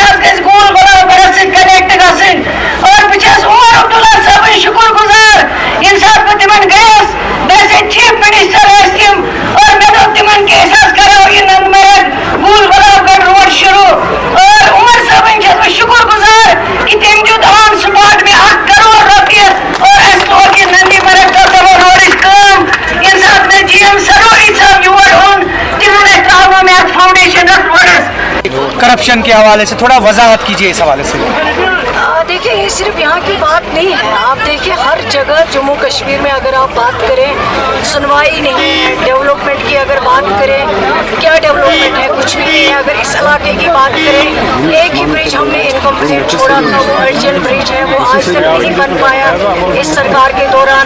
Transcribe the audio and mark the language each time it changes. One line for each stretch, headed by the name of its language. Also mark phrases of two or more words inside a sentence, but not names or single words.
Kashmiri: حظ گژھِ گول گۄلابرس سۭتۍ کنیکٹ گژھٕنۍ اور بہٕ چھس عمر عبداللہ صٲبٕنۍ شُکر گُزار ییٚمہِ ساتہٕ بہٕ تِمن گٔیس ویسے
English: chief minister
Kashmiri: ٲسۍ تِم اور مےٚ دوٚپ تِمن کہ أسۍ حظ کرو یہِ ننمرگ گول گۄلاب گڑھ روڈ شروع اور عمر صٲبٕنۍ چھس بہٕ شُکر گُزار کہ تٔمۍ دیُت
English: on spot
Kashmiri: مےٚ 1 کروڑ رۄپیہِ اور اَسہِ لوگ یہِ نندی مرگ تہٕ روڈٕچ کٲم ییٚمہِ ساتہٕ مےٚ GM سروری صٲب یور اوٚن تِمو مےٚ ترٛاونو مےٚ اَتھ فاؤنڈیشن اَتھ روڈس.
Urdu: کرپشن کے حوالے سے تھوڑا وضاحت کیجیے اس حوالے سے. دیکھیے یہ صرف یہاں کی بات نہیں ہے, آپ دیکھیے ہر جگہ جموں کشمیر میں اگر آپ بات کریں سنوائی نہیں ہے. ڈیولپمنٹ کی اگر بات کریں کیا ڈیولپمنٹ ہے, کچھ بھی نہیں ہے. اگر اس علاقے کی بات کریں ایک ہی برج ہم نے انکمپلیٹ چھوڑا تھا, وہ
English: urgent bridge
Urdu: ہے, وہ آج تک نہیں بن پایا اس سرکار کے دوران.